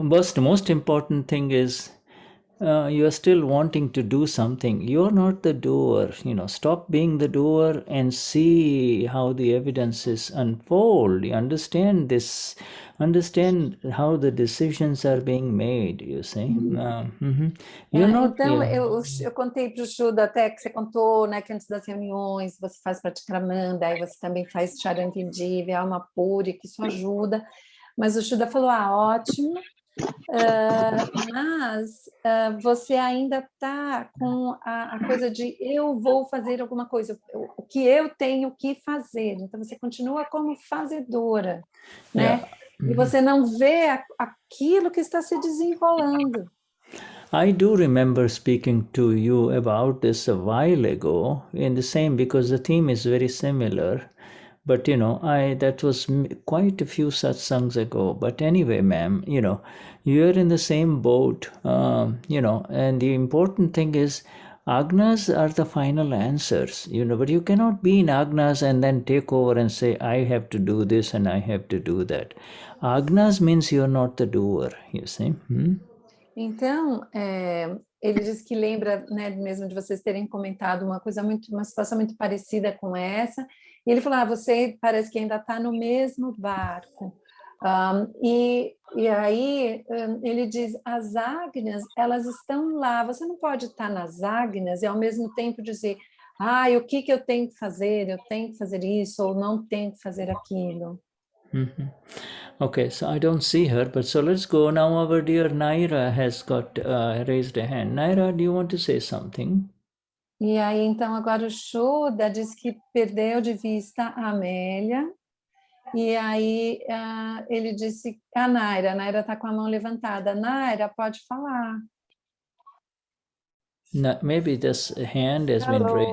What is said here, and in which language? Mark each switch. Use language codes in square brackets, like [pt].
[en] But the most important thing is you are still wanting to do something. You're not the doer. You know, stop being the doer and see how the evidences unfold. You understand this, understand how the decisions are being made, you see. You're not... [pt] Então, eu contei para o Shuddha até que você contou, né, que antes das reuniões você faz Pratikramanda, aí você também faz Charan Vidi, Alma Pura, que isso ajuda. Mas o Shuddha falou, ótimo, mas você ainda está com a coisa de eu vou fazer alguma coisa, o que eu tenho que fazer. Então, você continua como fazedora, né? E você não vê aquilo que está se desenrolando. [en] I do remember speaking to you about this a while ago in the same, because the theme is very similar. But, you know, that was quite a few satsangs ago. But anyway, ma'am, you know, you're in the same boat, you know, and the important thing is Agnas are the final answers, you know, but you cannot be in Agnas and then take over and say, I have to do this and I have to do that. Agnas means you're not the doer, you see. [pt] Então, ele diz que lembra, né, mesmo de vocês terem comentado uma situação muito parecida com essa, e ele falou, você parece que ainda está no mesmo barco. E aí ele diz, as ágnias, elas estão lá, você não pode estar nas ágnias e ao mesmo tempo dizer, o que eu tenho que fazer? Eu tenho que fazer isso, ou não tenho que fazer aquilo. [en] Okay, so I don't see her, but so let's go now. Our dear Naira has got raised a hand. Naira, do you want to say something? [pt] E aí, então, agora o Shuddha diz que perdeu de vista a Amélia, e aí ele disse, a Naira está com a mão levantada. Naira, pode falar. [en] No, maybe this hand has been raised.